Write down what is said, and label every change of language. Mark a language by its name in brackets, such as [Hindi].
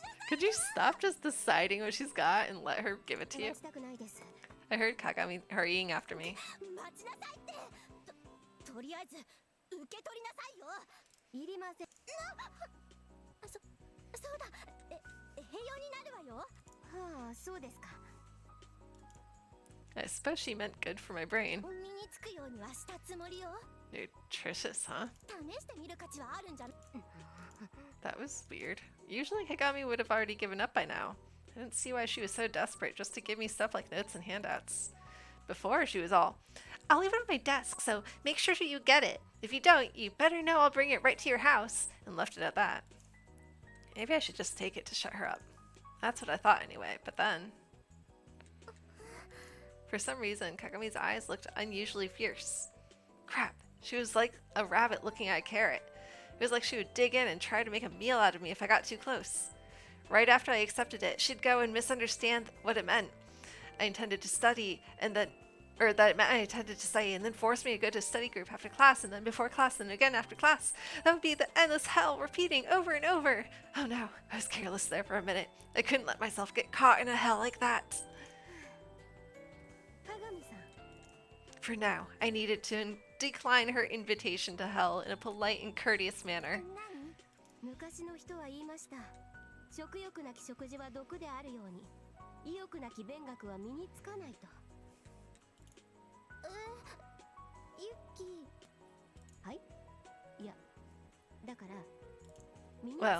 [English] Could you stop just deciding what she's got and let her give it to you? [Japanese] 待ちたくないです。 [English] I heard Kagami hurrying after me. [Japanese] 待ちなさいって。とりあえず受け取りなさいよ。いりません。そうだ。栄養になるわよ。はあ、そうですか。 [English] I suppose she meant good for my brain. [Japanese] 身につくようにはしたつもりよ。 [English] Nutritious, huh? [Japanese] 試してみる価値はあるんじゃ。 [English] That was weird. Usually Kagami would have already given up by now. I didn't see why she was so desperate just to give me stuff like notes and handouts. Before, she was all, I'll leave it on my desk, so make sure you get it. If you don't, you better know I'll bring it right to your house, and left it at that. Maybe I should just take it to shut her up. That's what I thought anyway, but then... For some reason, Kagami's eyes looked unusually fierce. Crap, she was like a rabbit looking at a carrot. It was like she would dig in and try to make a meal out of me if I got too close. Right after I accepted it, she'd go and misunderstand what it meant. I intended to study, and then... Or that it meant I intended to study, and then force me to go to a study group after class, and then before class, and again after class. That would be the endless hell, repeating over and over. Oh no, I was careless there for a minute. I couldn't let myself get caught in a hell like that. [Japanese] 鏡さん [English] For now, I needed to decline her invitation to hell in a polite and courteous manner. [Japanese] 何昔の人は言いました。食欲なき食事は毒であるように、意欲なき勉学は身につかないと。ユッキー。はい？いや、だから身につかない